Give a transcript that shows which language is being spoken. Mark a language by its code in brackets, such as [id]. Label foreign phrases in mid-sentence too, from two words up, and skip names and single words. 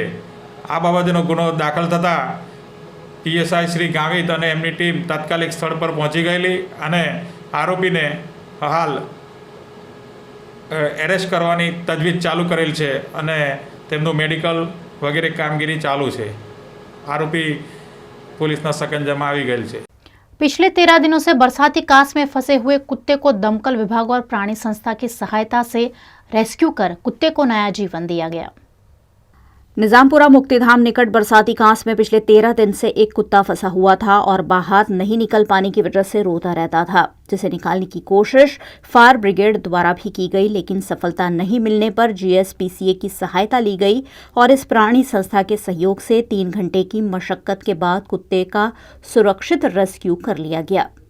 [gu] આ બાબતનો ગુનો દાખલ થતાં પીએસઆઈ શ્રી ગાવિત અને એમની ટીમ તાત્કાલિક સ્થળ પર પહોંચી ગયેલી અને આરોપીને હાલ એરેસ્ટ કરવાની તજવીજ ચાલુ કરેલ છે અને તેમનું મેડિકલ વગેરે કામગીરી ચાલુ છે. આરોપી પોલીસના સકંજામાં આવી ગયેલ છે. [hi] पिछले 13 दिनों से बरसाती कास में फंसे हुए कुत्ते को दमकल विभाग और प्राणी संस्था की सहायता से रेस्क्यू कर कुत्ते को नया जीवन दिया गया. निजामपुरा मुक्तिधाम निकट बरसाती कांस में पिछले 13 दिन से एक कुत्ता फंसा हुआ था और बाहर नहीं निकल पाने की वजह से रोता रहता था, जिसे निकालने की कोशिश [en] fire brigade [hi] द्वारा भी की गई, लेकिन सफलता नहीं मिलने पर जीएसपीसीए की सहायता ली गई और इस प्राणी संस्था के सहयोग से 3 घंटे की मशक्कत के बाद कुत्ते का सुरक्षित रेस्क्यू कर लिया गया.